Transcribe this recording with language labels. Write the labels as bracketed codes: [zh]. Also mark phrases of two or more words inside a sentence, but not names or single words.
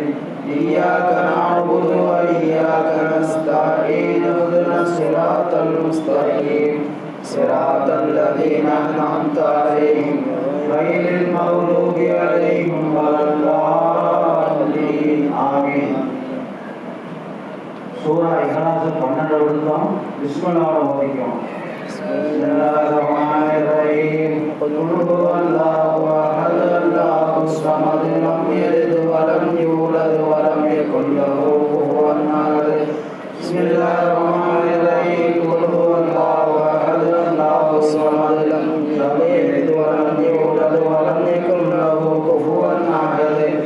[ar] إياك نعبد وإياك نستعين. اهدنا الصراط المستقيم صراط الذين أنعمت عليهم غير المغضوب عليهم ولا الضالين. Amin. [ta] சூரா இஹ்லாஸ் 12 விழுத்தம் பிஸ்மில்லாஹ் ஓதிக்கும். [ar] بسم الله الرحمن الرحيم قل هو الله أحد الله الصمد لم يلد ولم يولد ولم يكن له كفوا أحد. بسم الله الرحمن الرحيم قل هو الله أحد الله الصمد لم يلد ولم يولد ولم يكن له كفوا أحد.